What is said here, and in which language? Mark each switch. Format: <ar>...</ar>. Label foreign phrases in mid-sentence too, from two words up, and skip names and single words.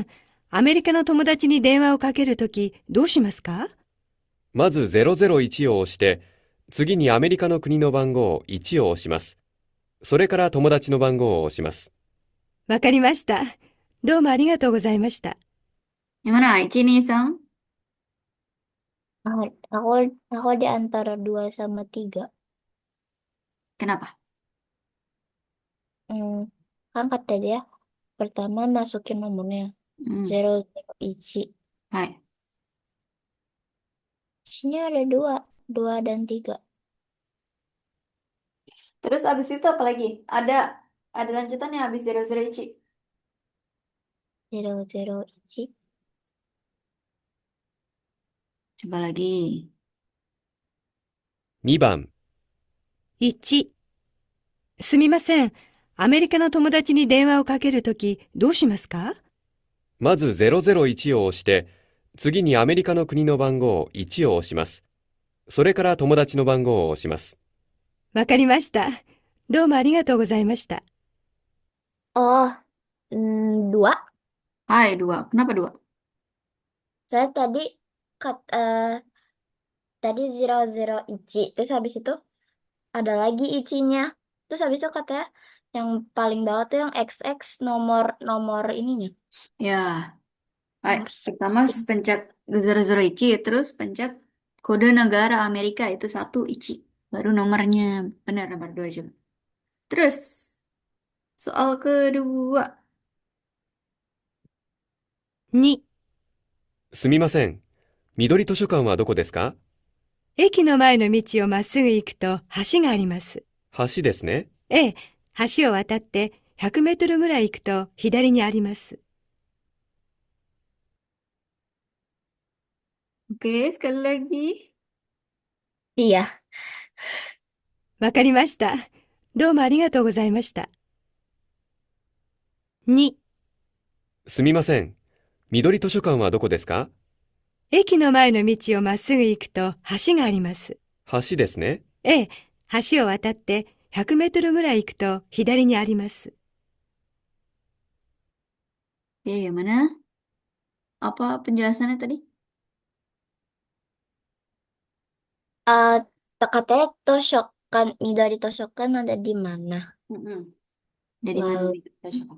<ja>アメリカの友達に電話をかけるとき、どうしますか？まず001を押して、次にアメリカの国の番号1を押します。それから友達の番号を押します。わかりました。どうもありがとうございました。</ja> <id>Gimana? Ichi nih, Sang? Ah, aku di antara 2 sama 3. Kenapa? Hmm, kan kata dia, pertama masukin nomornya. Hmm, 001. hai. Sini ada 2. 2 dan 3. Terus abis itu apa lagi? Ada lanjutannya abis 00 Ichi. 001. Coba lagi.</id> <ja>2 番、 1、すみません。アメリカの友達に電話をかけるとき、どうしますか？まず001を押して、次にアメリカの国の番号1を押します。それから友達の番号を押します。わかりました。どうもありがとうございました。</ja> <id>Oh, 2. Hai, dua. Kenapa dua? Saya tadi 001. Terus habis itu ada lagi ichinya. Terus habis itu katanya yang paling bawah tuh yang XX nomor ininya. Ya, hai. Nomor Pertama sekian. pencet 00 Ichi, terus pencet kode negara Amerika itu satu Ichi. Baru nomornya. Benar, nomor dua coba. Terus, soal kedua.</id> <ja>2、すみません。緑図書館はどこですか？駅の前の道をまっすぐ行くと橋があります。橋ですね。ええ、橋を渡って100メートルぐらい行くと左にあります。</ja> <id>Oke, sekali lagi. Iya.</id> <ja>わかりました。どうもありがとうございました。2、すみません。緑図書館はどこですか？駅の前の道をまっすぐ行くと橋があります。橋ですね。ええ、橋を渡って100メートルぐらい行くと左にあります。</ja> <id>Oke, yang mana? Apa penjelasannya tadi? Eh, katanya Toshokan, Midori Toshokan ada di mana? Mm-mm. Dari mana Lalu nih? Toshokan?</id>